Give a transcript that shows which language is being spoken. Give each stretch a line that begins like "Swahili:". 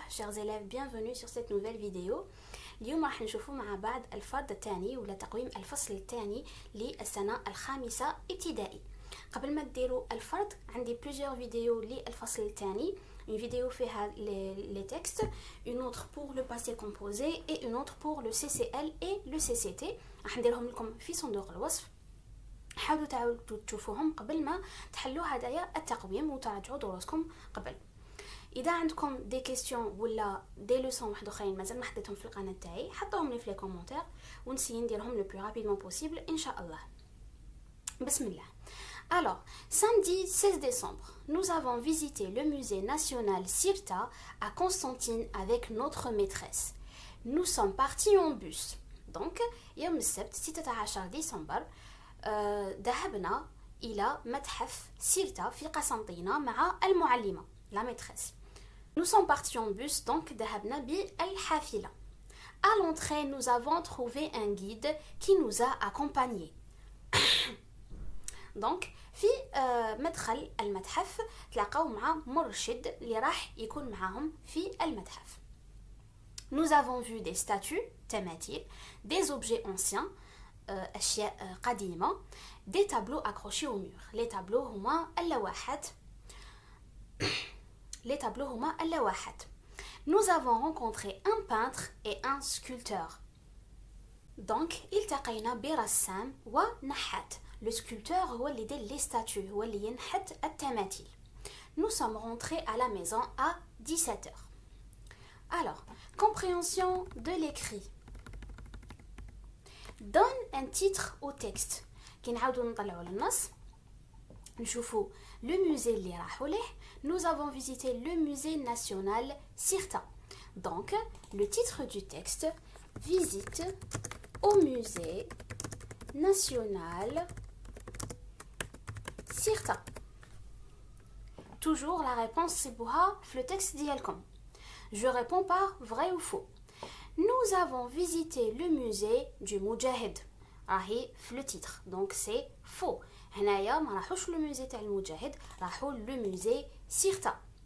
French: Chers élèves, bienvenue sur cette nouvelle vidéo.
Arabic: اليوم راح نشوفوا مع بعض الفرض الثاني ولا تقويم الفصل الثاني للسنة الخامسة ابتدائي. قبل ما تديروا الفرض عندي plusieurs فيديو للفصل الثاني.
French: Une vidéo فيها les textes, une autre pour le passé composé et une autre pour le CCL et le CCT.
Arabic: راح نديرهم لكم في صندوق الوصف. حاولوا تعاودوا تشوفوهم قبل ما تحلوا هدايا التقويم وتراجعوا دروسكم قبل. اذا عندكم دي كيستيون ولا دي لوسون واحد اخرين مازال ما حطيتهم في القناه تاعي حطوهم لي في لي كومونتير ونسيي نديرهم
French: لو بلو رابيدمون بوسيبل
Arabic: ان شاء الله. بسم الله.
French: Alors, samedi 16 décembre, nous avons visité le musée national Sirta à Constantine avec notre maîtresse. Nous sommes partis en bus.
Arabic: Donc, يوم السبت 16 ديسمبر ذهبنا إلى متحف سيرتا في قسنطينة مع المعلمة
French: la maîtresse. Nous sommes partis en bus, donc
Arabic: ذهبنا بالحافلة.
French: À l'entrée, nous avons trouvé un guide qui nous a accompagnés.
Arabic: donc في مدخل المتحف تلاقوا مع مرشد اللي راح يكون معاهم في المتحف.
French: Nous avons vu des statues,
Arabic: تماثيل,
French: des objets anciens,
Arabic: أشياء قديمة,
French: des tableaux accrochés au mur. Les tableaux
Arabic: هما اللوحات.
French: Les tableaux
Arabic: هما اللوحات.
French: Nous avons rencontré un peintre et un sculpteur.
Arabic: Donc, التقينا برسام ونحات. Le sculpteur هو اللي يدير
French: les statues,
Arabic: هو اللي ينحت التماثيل.
French: Nous sommes rentrés à la maison à 17h. Alors, compréhension de l'écrit. Donne un titre au texte.
Arabic: كي نعاودو نطلعوا للنص نشوفوا le musée اللي راحوا ليه.
French: Nous avons visité le musée national Sirta. Donc, le titre du texte, visite au musée national Sirta. Toujours la réponse c'est
Arabic: بوها في
French: le texte
Arabic: ديالكم.
French: Je réponds par vrai ou faux. Nous avons visité le musée du Moudjahid.
Arabic: راهي في le titre.
French: Donc c'est faux.
Arabic: هنايا ما راحوش le musée تاع المجاهد, راحوا le musée Sirta.